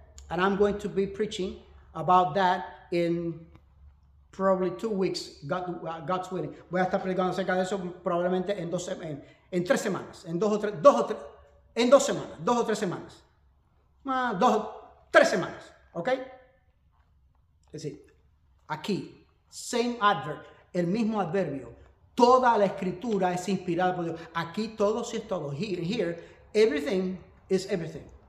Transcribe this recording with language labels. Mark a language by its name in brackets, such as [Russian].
[English] And I'm going to be preaching about that in probably 2 weeks, God's willing. [Spanish] Voy a estar predicando acerca de eso probablemente en 3 semanas, en 2 o 3 semanas. 3 semanas, ¿ok? Es decir, aquí, [English] same adverb, [Spanish] el mismo adverbio. Toda la escritura es inspirada por Dios. Aquí todo sí es todo. [English] Here, everything is everything.